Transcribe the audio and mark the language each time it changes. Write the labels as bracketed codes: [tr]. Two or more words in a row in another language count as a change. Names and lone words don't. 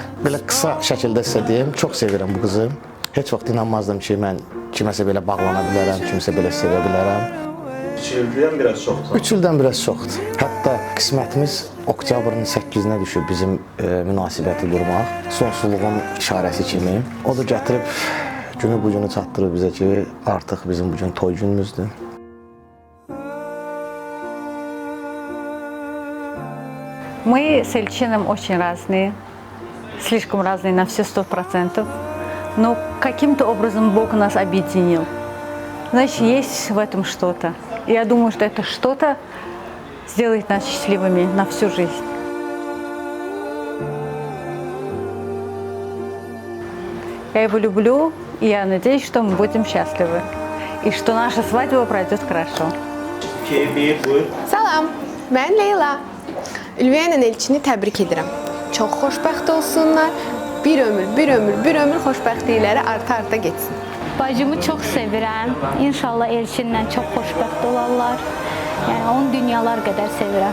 [az] Belə qısa şəkildə sizə deyim, çox sevirəm bu qızı. Heç vaxt inanmazdım ki, mən kiməsə belə bağlana bilərəm, kimsə belə sevə bilərəm. 2 ildən biraz çoxdur. 3 ildən biraz çoxdur. Hətta qismətimiz oktyabrın 8-nə düşüb bizim münasibəti qurmaq. Sonsuzluğun işarəsi kimi. O da gətirib günü bu günü çatdırıb bizə ki, artıq bizim bugün toy günümüzdür. [ru] Мы с Эльчином очень разные, слишком разные на все 100%, но каким-то образом Бог нас объединил. Значит, есть в этом что-то. Я думаю, что это что-то сделает нас счастливыми на всю жизнь. Я его люблю, и я надеюсь, что мы будем счастливы, и что наша свадьба пройдет хорошо. [az] Keyfi, buyur. Salam, mən Leyla. Ülviyə ilə Elçini təbrik edirəm. Çox xoşbəxt olsunlar. Bir ömür xoşbəxtlikləri arta getsin. Bacımı çox sevirəm. İnşallah Elçinlə çox xoşbəxt olarlar. Yəni onu dünyalar qədər sevirəm.